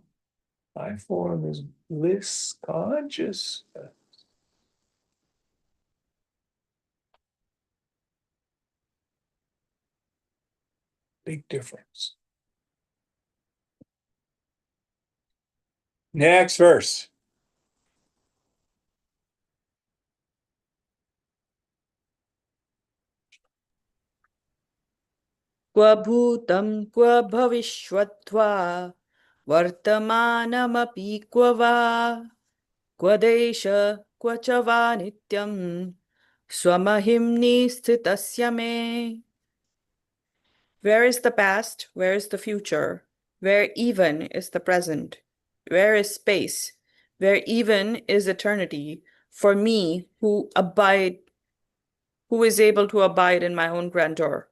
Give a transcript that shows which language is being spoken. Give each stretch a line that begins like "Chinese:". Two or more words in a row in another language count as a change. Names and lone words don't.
English: My form is bliss consciousness. Big difference. Next verse.
Sanskrit: Kva bhutam kva bhavishvatva vartamanamapi kva va kva desha kva cha va nityam swamahimni sthitasya me.
English: Where is the past? Where is the future? Where even is the present? Where is space? Where even is eternity for me who is able to abide in my own grandeur?